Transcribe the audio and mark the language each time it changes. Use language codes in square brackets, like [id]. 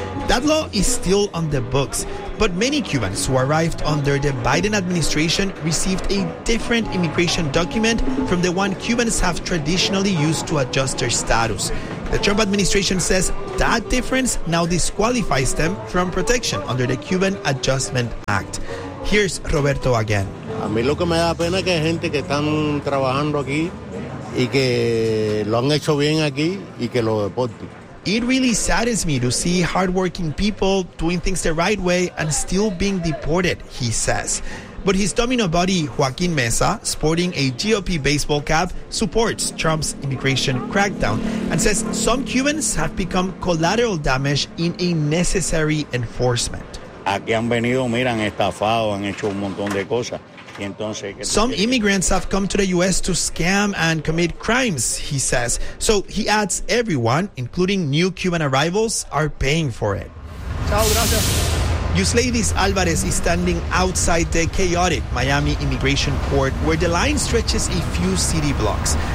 [en] That law is still on the books, but many Cubans who arrived under the Biden administration received a different immigration document from the one Cubans have traditionally used to adjust their status. The Trump administration says that difference now disqualifies them from protection under the Cuban Adjustment Act. Here's Roberto again. [es] A mí lo que me da pena es que hay gente que están trabajando aquí y que lo han hecho bien aquí y que lo deporten. [en] It really saddens me to see hardworking people doing things the right way and still being deported, he says. But his Domino buddy, Joaquin Mesa, sporting a GOP baseball cap, supports Trump's immigration crackdown and says some Cubans have become collateral damage in a necessary enforcement. [es] Aquí han venido, miran, estafado, han hecho un montón de cosas. [en] Some immigrants have come to the U.S. to scam and commit crimes, he says. So he adds everyone, including new Cuban arrivals, are paying for it. [es] Chao, gracias. [en] Yusleidis Alvarez is standing outside the chaotic Miami immigration court where the line stretches a few city blocks.